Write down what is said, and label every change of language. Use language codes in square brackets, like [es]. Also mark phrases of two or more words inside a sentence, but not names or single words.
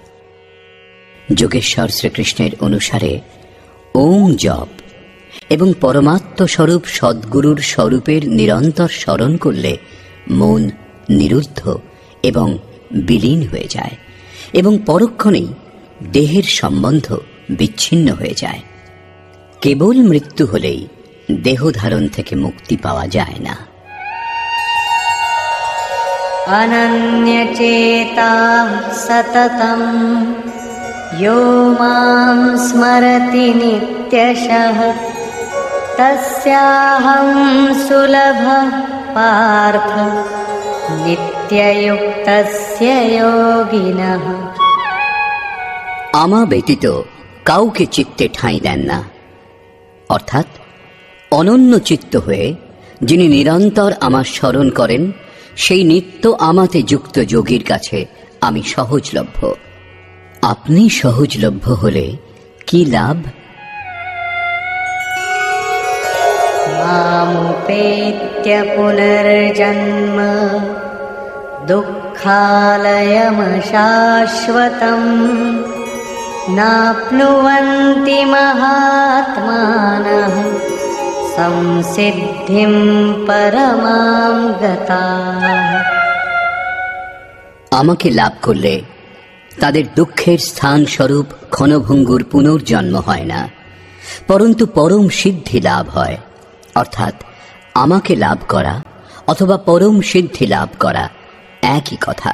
[bn] যোগেশ্বর শ্রীকৃষ্ণের অনুসারে ওম জপ এবং পরমাত্মস্বরূপ সদ্গুরুর স্বরূপের নিরন্তর স্মরণ করলে মন নিরুদ্ধ এবং বিলীন হয়ে যায় এবং পরক্ষণেই দেহের সম্বন্ধ বিচ্ছিন্ন হয়ে যায়। কেবল মৃত্যু হলেই দেহ ধারণ থেকে মুক্তি পাওয়া যায় না। [sa] अनन्यचेताः सततं यो मां स्मरति नित्यशः तस्याहं सुलभः पार्थ नित्ययुक्तस्य योगिनः। [bn] আমা ব্যতীত কাউকে চিত্তে ঠাঁই দেন না, অর্থাৎ অনন্য চিত্ত হয়ে যিনি নিরন্তর আমার স্মরণ করেন সেই নিত্য আমাতে যুক্ত যোগীর কাছে আমি সহজলভ্য। আপনি সহজলভ্য হলে কি লাভ? [sa] मामुपेत्य पुनर्जन्म दुःखालयमशाश्वतम् नाप्नुवन्ति महात्मानः संसिद्धिं परमां गताः। [bn] আমাকে লাভ করলে তাদের দুঃখের স্থান স্বরূপ ক্ষণভঙ্গুর পুনর্জন্ম হয় না, পরন্তু পরম সিদ্ধি লাভ হয়। অর্থাৎ আমাকে লাভ করা অথবা পরম সিদ্ধি লাভ করা একই কথা।